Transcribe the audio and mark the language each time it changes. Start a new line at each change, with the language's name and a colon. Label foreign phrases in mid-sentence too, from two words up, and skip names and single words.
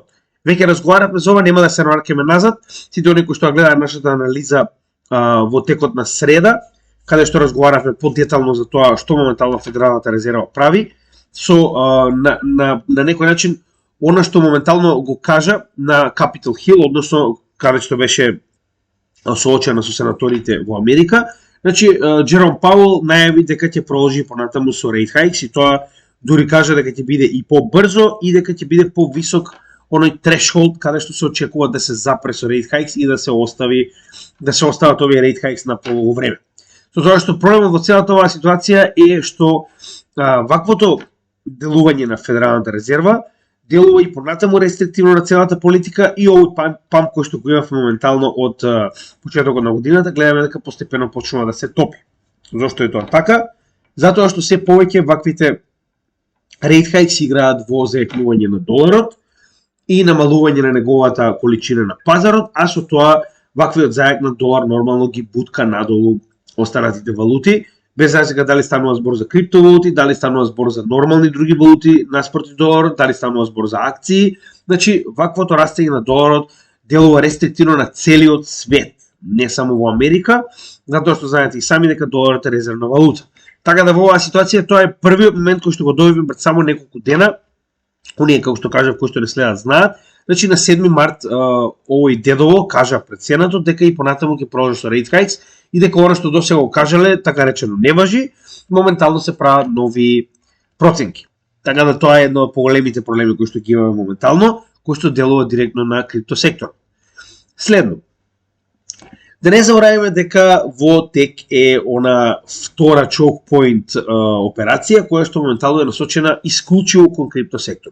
Macedonian: Веќе разговаравме за ова, нема да се враќаме назад. Сите оние кои што гледаат нашата анализа во текот на среда, каде што разговаравме подетално за тоа што моментално Федералната резерва прави, на некој начин она што моментално го кажа на Capitol Hill, односно каде што беше соочена со сенаторите во Америка. Значи, Джером Пауел најави дека ќе продолжи понатаму со
English: rate hikes
Macedonian: и тоа дури кажа дека ќе биде и побрзо и дека ќе биде повисок оној threshold каде што се очекува да се запре со
English: rate hikes
Macedonian: и да се остават овие
English: rate hikes
Macedonian: на полого време. Со тоа што проблемот во целата оваа ситуација е што ваквото делување на Федералната резерва делува и понатаму рестриктивно на целата политика и овој памп кој што го имав моментално од почетокот на годината, гледаме дека постепено почнува да се топи. Зошто е тоа така? Затоа што се повеќе ваквите
English: rate hikes
Macedonian: играат во зајакнување на доларот и намалување на неговата количина на пазарот, а со тоа ваквиот зајакнат долар нормално ги бутка надолу останатите валути, без разлика дали станува збор за криптовалути, дали станува збор за нормални други валути наспроти доларот, дали станува збор за акции. Значи, ваквото растење на доларот делува рестриктивно на целиот свет, не само во Америка, затоа што знаете и сами дека доларот е резервна валута. Така да во оваа ситуација тоа е првиот момент кој што го добивме пред само неколку дена. Оние, како што кажав, кои што не следат знаат. Значи, на 7 март овој дедово кажа пред Сенатот дека и понатаму ќе продолжи со
English: rate hikes
Macedonian: и дека оно што досега го кажале, така речено, не важи, моментално се прават нови проценки. Така да тоа е едно од поголемите проблеми кои што ги имаме моментално, кои што делува директно на криптосектор. Следно, да не забораваме дека во тек е она втора Chokepoint операција која што моментално е насочена исклучиво кон криптосектор.